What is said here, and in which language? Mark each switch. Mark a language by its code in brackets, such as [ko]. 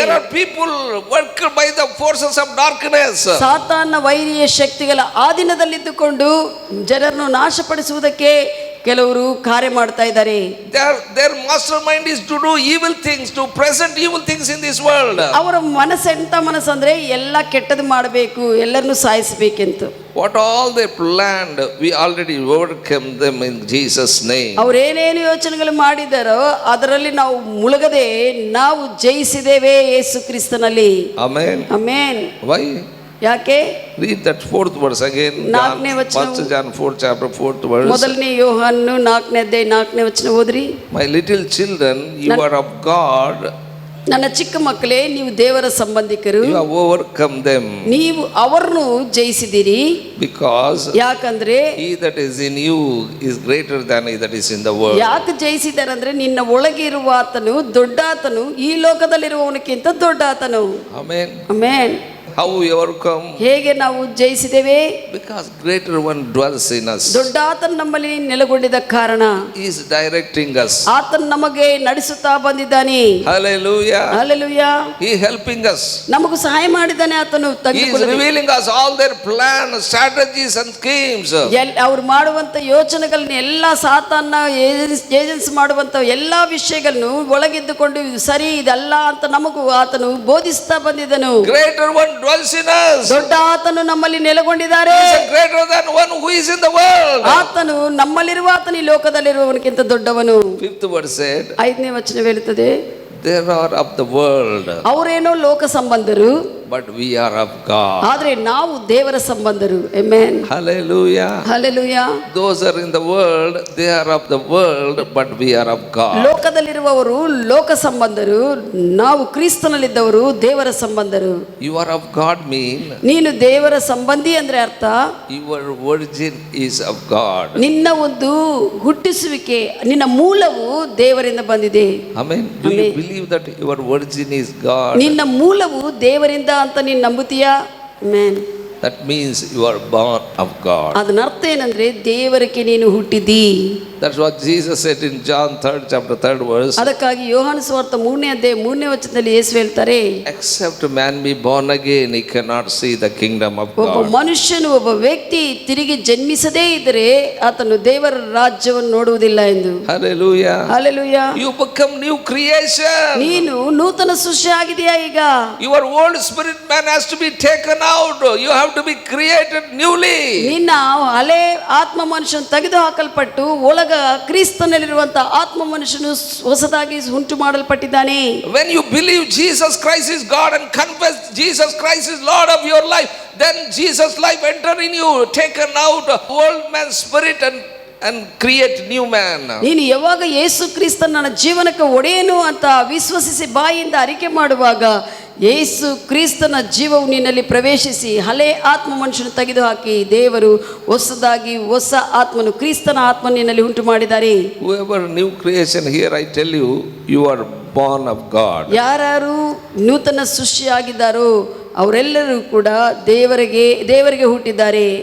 [en] There are people worked by the forces of darkness. [kn] ಸಾತಾನ್ನ ವೈರಿಯ ಶಕ್ತಿಗಳ ಆಧೀನದಲ್ಲಿದ್ದುಕೊಂಡು ಜನರನ್ನು ನಾಶಪಡಿಸುವುದಕ್ಕೆ ಕೆಲವರು ಕಾರ್ಯ ಮಾಡ್ತಾ ಇದ್ದಾರೆ. [en] Their mastermind is to do evil things, to present evil things in this world. [kn] ಅವರ ಮನಸ್ಸೆಂತ ಮನಸ್ಸಂದ್ರೆ ಎಲ್ಲ ಕೆಟ್ಟದ್ದು ಮಾಡಬೇಕು, ಎಲ್ಲರನ್ನು ಸಾಯಿಸಬೇಕೆಂತ. [en] What all they planned, we already overcome them in Jesus' name. [kn] ಅವರೇನೇನು ಯೋಚನೆಗಳು ಮಾಡಿದಾರೋ ಅದರಲ್ಲಿ ನಾವು ಮುಳುಗದೆ ನಾವು ಜಯಿಸಿದ್ದೇವೆ ಯೇಸು ಕ್ರಿಸ್ತನಲ್ಲಿ. [en] Amen. [kn] ಆಮೆನ್. [en] Why? [kn] ಯಾಕೆ? [en] Read that 4th verse again. [kn] ನಾಲ್ಕನೇ ವಚನ. [en] 1 John 4th chapter 4th verse. [kn] ಮೊದಲನೇ ಯೋಹಾನ 4ನೇ ಅಧ್ಯಾಯ 4ನೇ ವಚನ ಓದ್ರಿ. [en] My little children, you are of God. [kn] ನನ್ನ ಚಿಕ್ಕ ಮಕ್ಕಳೇ, ನೀವು ದೇವರ ಸಂಬಂಧಿಕರು, [en] You have overcome them. [kn] ನೀವು ಅವರನ್ನು ಜಯಿಸಿದಿರಿ. [en] Because [kn] ಯಾಕಂದ್ರೆ [en] he that is in you is greater than he that is in the world. [kn] ಯಾಕೆ ಜಯಿಸಿದ್ದಾರೆ ಅಂದ್ರೆ ನಿನ್ನ ಒಳಗೆ ಇರುವ ಆತನು ದೊಡ್ಡಾತನು ಈ ಲೋಕದಲ್ಲಿರುವವನಕ್ಕಿಂತ ದೊಡ್ಡಾತನು. [en] Amen. [kn] Amen. [en] How we overcome? [kn] ಹೇಗೆ ನಾವು ಜಯಿಸಿದ್ದೇವೆ? [en] Because greater one dwells in us. [kn] ದೊಡ್ಡಾತನು ನಮ್ಮಲ್ಲಿ ನೆಲೆಗೊಂಡಿದ್ದ ಕಾರಣ [en] He is directing us. [kn] ಆತನು ನಮಗೆ ನಡೆಸುತ್ತಾ ಬಂದಿದ್ದಾನೆ. [en] Hallelujah. [kn] Hallelujah. [en] He is helping us. [kn] ನಮಗೂ ಸಹಾಯ ಮಾಡಿದ್ದಾನೆ ಆತನು. [en] He is revealing us all their plans, strategies and schemes. [kn] ಅವ್ರು ಮಾಡುವಂತ ಯೋಚನೆಗಳನ್ನ ಎಲ್ಲ ಸಾತಾನ ಏಜೆನ್ಸ್ ಮಾಡುವಂತ ಎಲ್ಲಾ ವಿಷಯಗಳನ್ನು ಒಳಗಿದ್ದುಕೊಂಡು ಇದು ಸರಿ ಇದಲ್ಲ ಅಂತ ನಮಗೂ ಆತನು ಬೋಧಿಸ್ತಾ ಬಂದಿದ್ದನು. [en] Greater one dwells in us. [kn] ದೊಡ್ಡ ಆತನು ನಮ್ಮಲ್ಲಿ ನೆಲೆಗೊಂಡಿದ್ದಾರೆ. [en] He is greater than one who is in the world. [kn] ಆತನು ನಮ್ಮಲ್ಲಿರುವ ಆತನು ಈ ಲೋಕದಲ್ಲಿರುವವನಿಗಿಂತ ದೊಡ್ಡವನು. [en] 5th verse said, [kn] 5ನೇ ವಚನ ಹೇಳುತ್ತದೆ, [en] they are of the world, [kn] ಅವರೇನೋ ಲೋಕ ಸಂಬಂಧರು, [en] but we are of God. [kn] ಆದ್ರೆ ನಾವು ದೇವರ ಸಂಬಂಧರು. Amen. [en] Hallelujah. [kn] Hallelujah. [en] Those are in the world, they are of the world, but we are of God. [kn] ಲೋಕದಲ್ಲಿರುವವರು ಲೋಕ ಸಂಬಂಧರು, ನಾವು ಕ್ರಿಸ್ತನಲ್ಲಿದ್ದವರು ದೇವರ ಸಂಬಂಧರು. [en] You are of God mean [kn] ನೀನು ದೇವರ ಸಂಬಂಧಿ ಅಂದ್ರೆ ಅರ್ಥ [en] your origin is of God. [kn] ನಿನ್ನ ಒಂದು ಹುಟ್ಟಿಸುವಿಕೆ, ನಿನ್ನ ಮೂಲವು ದೇವರಿಂದ ಬಂದಿದೆ. [en] Amen. Do you believe that your origin is God? [kn] ನಿನ್ನ ಮೂಲವು ದೇವರಿಂದ ಅಂತ ನೀನು ನಂಬುತ್ತೀಯಾ? Amen. [en] That means you are born of God. [kn] ಅದನ್ನ ಅರ್ಥ ಏನಂದ್ರೆ ದೇವರಿಗೆ ನೀನು ಹುಟ್ಟಿದಿ. [en] That's what Jesus said in John 3rd chapter 3rd verse. [kn] ಅದಕ್ಕಾಗಿ ಯೋಹಾನ ಸುವಾರ್ತೆ 3ನೇ ಅಧ್ಯಾಯ 3ನೇ ವಚನದಲ್ಲಿ ಯೇಸು ಹೇಳ್ತಾರೆ, [en] Except man be born again, he cannot see the kingdom of [kn] ಒಬ್ಬ [en] God. [kn] ಮನುಷ್ಯನು, ಒಬ್ಬ ವ್ಯಕ್ತಿ ತಿರುಗಿ ಜನ್ಮಿಸದೇ ಇದ್ದರೆ ಆತನು ದೇವರ ರಾಜ್ಯವನ್ನು ನೋಡುವುದಿಲ್ಲ ಎಂದು. [en] Hallelujah. [kn] Hallelujah. [en] You become new creation. [kn] ನೀನು ನೂತನ ಸೃಷ್ಟಿ ಆಗಿದೆಯಾ ಈಗ? [en] Your old spirit man has to be taken out. You have to be created newly. [kn] ನಿನ್ನ ಹಳೆ ಆತ್ಮ ಮನುಷ್ಯನು ತೆಗೆದು ಹಾಕಲ್ಪಟ್ಟು ಒಳಗ ಕ್ರಿಸ್ತನಲ್ಲಿರುವಂತ ಆತ್ಮ ಮನುಷ್ಯನು ಹೊಸದಾಗಿ ಉಂಟು ಮಾಡಲ್ಪಟ್ಟಿದ್ದಾನೆ. [en] When you believe Jesus Christ is God and confess Jesus Christ is Lord of your life, then Jesus life enter in you, taken out old man's spirit and create new man. [kn] ನೀನು ಯಾವಾಗ ಯೇಸು ಕ್ರಿಸ್ತ ನನ್ನ ಜೀವನಕ್ಕೆ ಒಡೆಯನು ಅಂತ ವಿಶ್ವಸಿಸಿ ಬಾಯಿಂದ ಅರಿಕೆ ಮಾಡುವಾಗ ಯೇಸು ಕ್ರಿಸ್ತನ ಜೀವವು ನಿನ್ನಲ್ಲಿ ಪ್ರವೇಶಿಸಿ ಹಳೆ ಆತ್ಮ ಮನುಷ್ಯನು ತೆಗೆದುಹಾಕಿ ದೇವರು ಹೊಸದಾಗಿ ಹೊಸ ಆತ್ಮನು ಕ್ರಿಸ್ತನ ಆತ್ಮ ನಿನ್ನಲ್ಲಿ ಉಂಟು ಮಾಡಿದ್ದಾರೆ. [en] Whoever new creation here, I tell you, you are born of God. [kn] ಯಾರು ನೂತನ ಸೃಷ್ಟಿಯಾಗಿದ್ದಾರೋ ಅವರೆಲ್ಲರೂ ಕೂಡ ದೇವರಿಗೆ ಹುಟ್ಟಿದ್ದಾರೆ.